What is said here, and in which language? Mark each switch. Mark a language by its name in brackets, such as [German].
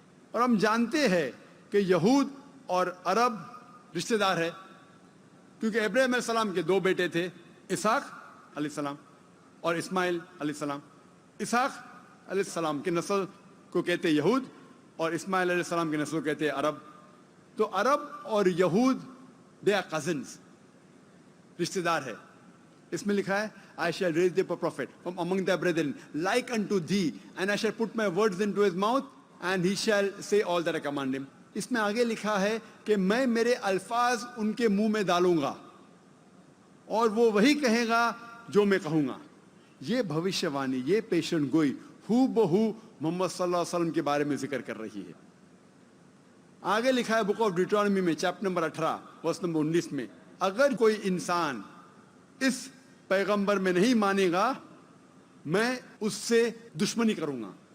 [Urdu] اور ہم جانتے ہیں کہ یہود اور عرب رشتہ دار ہے, کیونکہ ابراہیم علیہ السلام کے 2 بیٹے تھے, اسحاق علیہ السلام اور اسماعیل علیہ السلام. اسحاق علیہ السلام کی نسل کو کہتے ہیں یہود اور اسماعیل علیہ السلام کی نسل کو کہتے ہیں عرب. تو عرب اور یہود [English] they are cousins, [Urdu] رشتہ دار ہے. اس میں لکھا ہے [English] I shall raise thee up a prophet from among thy brethren like unto thee, and I shall put my words into his mouth and he shall say all that I command him. [Urdu] اس میں آگے لکھا ہے کہ میں میرے الفاظ ان کے منہ میں ڈالوں گا اور وہ وہی کہے گا جو میں کہوں گا. یہ بھوشیہ وانی, یہ پیشن گوئی ہو بہو محمد صلی اللہ علیہ وسلم کے بارے میں ذکر کر رہی ہے. آگے لکھا ہے بک آف ڈیوٹرانومی میں چیپٹر نمبر 18 ورس نمبر 19 میں, اگر کوئی انسان اس پیغمبر میں نہیں مانے گا میں اس سے دشمنی کروں گا.